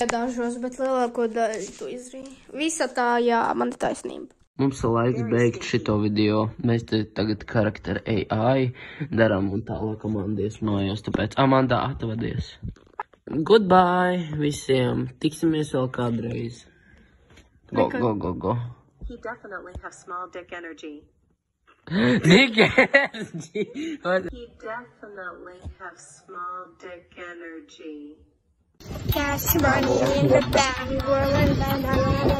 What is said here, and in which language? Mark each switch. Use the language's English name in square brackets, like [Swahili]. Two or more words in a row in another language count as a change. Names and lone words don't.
[Latvian] Dažos, bet lielāko daļu tu izrīji. Visa tā, jā, man ir taisnība. Mums ir laiks beigt šito video. Mēs te tagad karakteru AI darām un tālāk komandies mājās. Tāpēc Amanda atvadies. Goodbye visiem. Tiksimies vēl kādreiz. [English] Go. He definitely has small dick energy. Dick energy? He definitely has small dick energy. Cash money in the bank, rolling down